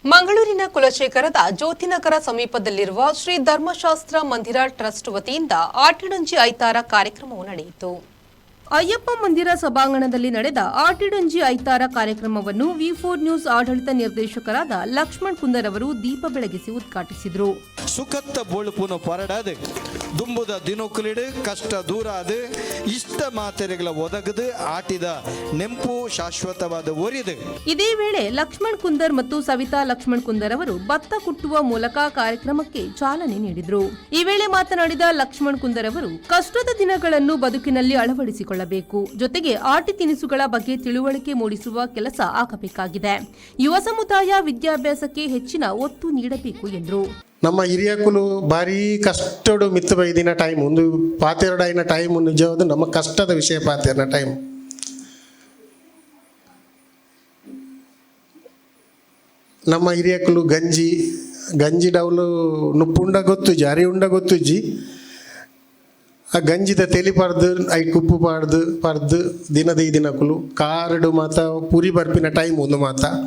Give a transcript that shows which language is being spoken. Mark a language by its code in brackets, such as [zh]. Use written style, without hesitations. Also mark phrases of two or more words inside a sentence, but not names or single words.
[kn] ಮಂಗಳೂರಿನ ಕುಲಶೇಖರದ ಜ್ಯೋತಿನಗರ ಸಮೀಪದಲ್ಲಿರುವ ಶ್ರೀ ಧರ್ಮಶಾಸ್ತ್ರ ಮಂದಿರ ಟ್ರಸ್ಟ್ ವತಿಯಿಂದ ಆಟಿಡೊಂಜಿ ಐತಾರ ಕಾರ್ಯಕ್ರಮವು ನಡೆಯಿತು. ಅಯ್ಯಪ್ಪ ಮಂದಿರ ಸಭಾಂಗಣದಲ್ಲಿ ನಡೆದ ಆಟಿಡೊಂಜಿ ಐತಾರ ಕಾರ್ಯಕ್ರಮವನ್ನು ವಿ4 ನ್ಯೂಸ್ ಆಡಳಿತ ನಿರ್ದೇಶಕರಾದ ಲಕ್ಷ್ಮಣ್ ಕುಂದರ್ ಅವರು ದೀಪ ಬೆಳಗಿಸಿ ಉದ್ಘಾಟಿಸಿದರು. [tcy] ಸುಖತ್ತ ಬೋಳುಪುನ ಪರಡಾದು ದುಂಬುದ ದಿನೊಕ್ಕಲಿಡು ಕಷ್ಟ ದೂರಾದು ಇಷ್ಟ ಮಾತೆರೆಗಳ ಒದಗದು ಆಟಿದ ನೆಂಪು ಶಾಶ್ವತವಾದ ಒರಿದು. [kn] ಇದೇ ವೇಳೆ ಲಕ್ಷ್ಮಣ್ ಕುಂದರ್ ಮತ್ತು ಸವಿತಾ ಲಕ್ಷ್ಮಣ್ ಕುಂದರ್ ಅವರು ಭತ್ತ ಕುಟ್ಟುವ ಮೂಲಕ ಕಾರ್ಯಕ್ರಮಕ್ಕೆ ಚಾಲನೆ ನೀಡಿದರು. ಈ ವೇಳೆ ಮಾತನಾಡಿದ ಲಕ್ಷ್ಮಣ್ ಕುಂದರ್ ಅವರು ಕಷ್ಟದ ದಿನಗಳನ್ನು ಬದುಕಿನಲ್ಲಿ ಅಳವಡಿಸಿಕೊಳ್ಳಬೇಕು, ಜೊತೆಗೆ ಆಟಿ ತಿನಿಸುಗಳ ಬಗ್ಗೆ ತಿಳುವಳಿಕೆ ಮೂಡಿಸುವ ಕೆಲಸ ಆಗಬೇಕಾಗಿದೆ. ಯುವ ಸಮುದಾಯ ವಿದ್ಯಾಭ್ಯಾಸಕ್ಕೆ ಹೆಚ್ಚಿನ ಒತ್ತು ನೀಡಬೇಕು ಎಂದರು. [tcy] ನಮ್ಮ ಹಿರಿಯಕುಲು ಭಾರಿ ಕಷ್ಟಡು ಮಿತ್ತು ಬೈದಿನ ಟೈಮ್ ಒಂದು ಪಾತೆರಡೈನ ಟೈಮ್ ನಿಜವಾದ ನಮ್ಮ ಕಷ್ಟದ ವಿಷಯ ಪಾತೆರನ ಟೈಮ್. ನಮ್ಮ ಹಿರಿಯಕುಲು ಗಂಜಿ ಡೌಲು ನುಪ್ಪುಂಡ ಗೊತ್ತುಜಿ ಅರಿ ಉಂಡ ಗೊತ್ತುಜಿ ಆ ಗಂಜಿದ ತೆಲಿ ಪರ್ದು ಐ ಕುಪ್ಪು ಪರ್ದು ದಿನದ ಈ ದಿನಕುಲು ಕಾರಡು ಮಾತ ಪುರಿ ಬರ್ಪಿನ ಟೈಮ್ ಒಂದು ಮಾತ